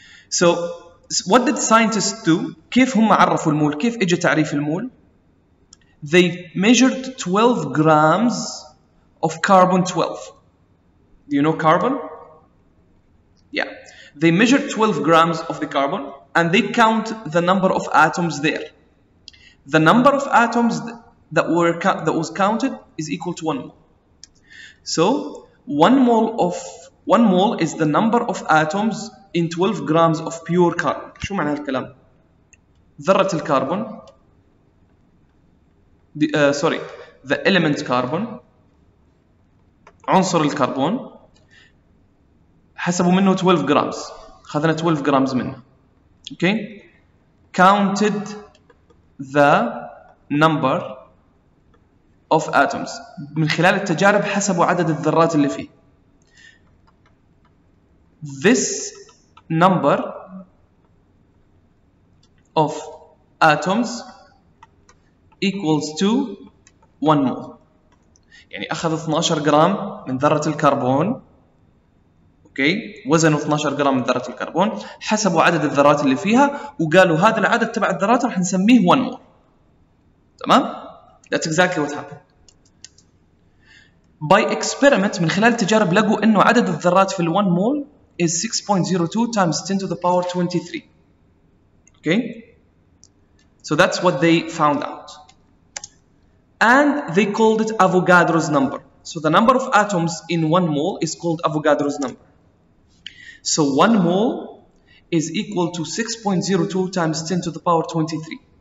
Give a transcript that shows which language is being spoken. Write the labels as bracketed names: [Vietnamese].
[English] So what did scientists do? [Arabic] كيف هم عرفوا المول؟ كيف اجى تعريف المول؟ They measured 12 grams of carbon 12. [English] Do you know carbon? Yeah. They measured 12 grams of the carbon and they count the number of atoms there. The number of atoms that was counted is equal to 1 mole. So 1 mole is the number of atoms in 12 grams of pure carbon. [Arabic] شو معنى هالكلام؟ ذرة الكربون the element carbon, عنصر الكربون حسبوا منه 12 grams. خذنا 12 grams منه. [English] Okay? Counted the number of atoms. [Arabic] من خلال التجارب حسبوا عدد الذرات اللي فيه. [English] This number of atoms equals to 1 mole. [Arabic] يعني أخذ 12 جرام من ذرة الكربون. اوكي، وزنوا 12 جرام من ذرة الكربون، حسبوا عدد الذرات اللي فيها وقالوا هذا العدد تبع الذرات راح نسميه 1 mole. [English] تمام؟ That's exactly what happened. By experiment من خلال التجارب لقوا إنه عدد الذرات في ال 1 mole is 6.02 times 10 to the power 23. Okay? So that's what they found out. And they called it Avogadro's number. So the number of atoms in 1 mole is called Avogadro's number. So 1 mole is equal to 6.02 times 10 to the power 23.